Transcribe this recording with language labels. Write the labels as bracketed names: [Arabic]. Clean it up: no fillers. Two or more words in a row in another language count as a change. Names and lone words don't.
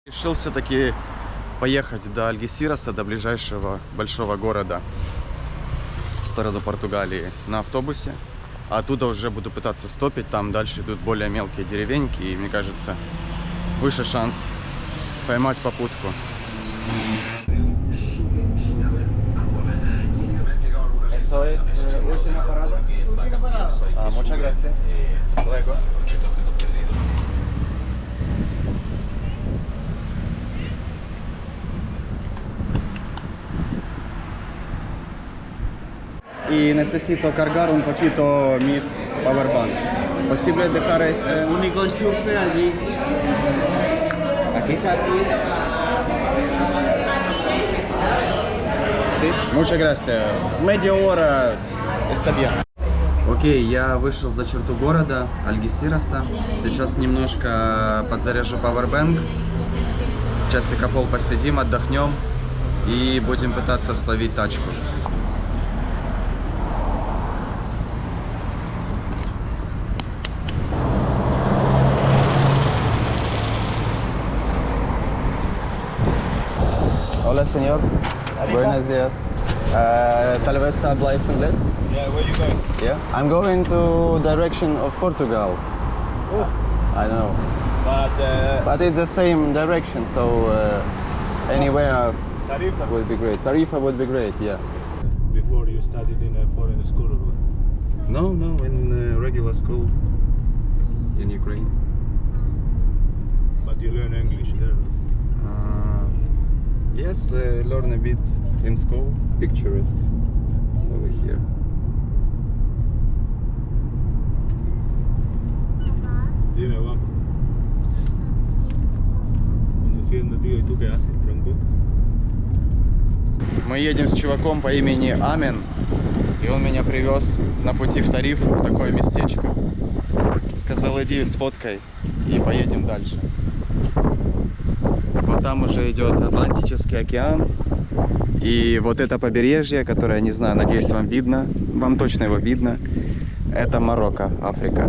[Russian] Решил все-таки поехать до Альгесироса, до ближайшего большого города в сторону Португалии на автобусе. А оттуда уже буду пытаться стопить, там дальше идут более мелкие деревеньки, и мне кажется, выше шанс поймать попутку. [Spanish] Eso es última parada. Muchas gracias. Luego. Y necesito cargar un poquito mis powerbank. ¿Posible dejar este? Único enchufe allí. Aquí. Sí. Muchas gracias. Media hora está bien. [Russian] Окей, я вышел за черту города Альгесироса. Сейчас немножко подзаряжу powerbank. Часика пол посидим, отдохнем и будем пытаться словить тачку. [Spanish] Hola, señor. Buenos días. Tal vez habláis inglés? [English] Yeah, where you going? Yeah. I'm going to direction of Portugal. Oh. I know. But But it's the same direction, so anywhere Tarifa? would be great. Tarifa would be great, yeah. Before you studied in a foreign school or what? No, in regular school in Ukraine. But you learn English there. Yes, learn a bit in school. Picturesque over here. [Spanish] Dime, guapo. Conduciendo, tío, ¿y tú qué haces, tronco? [Russian] Мы едем с чуваком по имени Амин, и он меня привез на пути в Тариф, в такое местечко. Сказал, иди с фоткой и поедем дальше. Вот там уже идет Атлантический океан, и вот это побережье, которое, не знаю, надеюсь, вам видно, вам точно его видно, это Марокко, Африка.